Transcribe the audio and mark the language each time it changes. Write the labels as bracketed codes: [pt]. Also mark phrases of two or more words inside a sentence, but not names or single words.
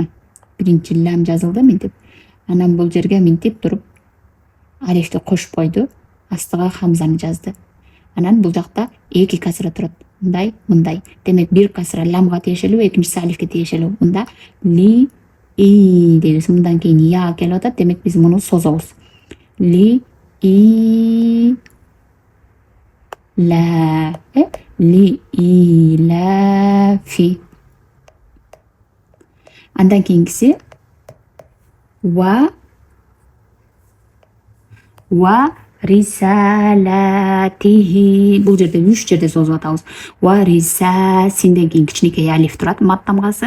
[ky] Биринчи лам жазылды мынтип. Анан бул жерге мынтип туруп алифти кошуп койду, астыга хамзаны жазды. Анан бул жакта эки касра турат. Мындай, мындай. Демек бир касра ламга тиешелүү, экинчиси алифке тиешелүү. Мында ли и дейбиз. Мындан кийин я келип атат. Демек биз муну созобуз. Ли и ла, ли и ла фи. Андан кийинкиси [ar] و رسالته. [ky] Бул жерде 3 жерде созуп атабыз. Ва риса, синден кийин кичинекей алиф турат, мат тамгасы.